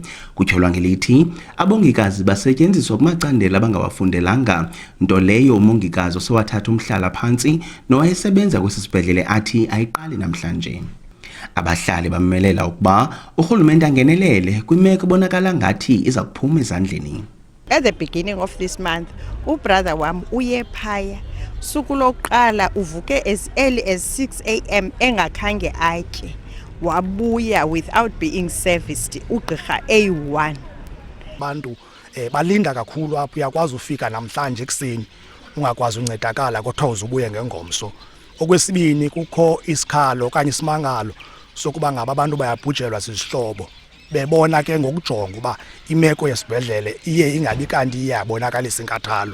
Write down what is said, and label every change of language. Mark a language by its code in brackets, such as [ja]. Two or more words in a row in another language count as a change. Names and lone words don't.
[xh] Kutyholwa ngelithi abongikazi basetyenziswa kumacandelo abangawafundelanga, nto leyo umongikazi osewathatha umhlala phantsi nowayesebenza kwesi sibhedlele athi ayiqali namhlanje. Abahlali bamemelela ukuba urhulumente angenelele kwimeko ebonakala ngathi iza kuphuma ezandleni. [en] At the beginning of this month, [xh] ubrother wam uye phaya suku lokuqala uvuke [en] as early as 6 AM [xh] engakhange atye, wabuya [en] without being serviced [xh] ugqirha A1. Abantu balinda kakhulu apho uyakwazi ufika namhlanje ekseni ungakwazi uncedakala kodwa uzubuye ngengomso. Okwesibini kukho isikhalo okanye isimangalo sokuba ngaba abantu bayabhujelwa sisihlobo bebona ke ngokujonga uba imeko yesibhedlele iye ingabi kanti iyabonakalisa inkathalo.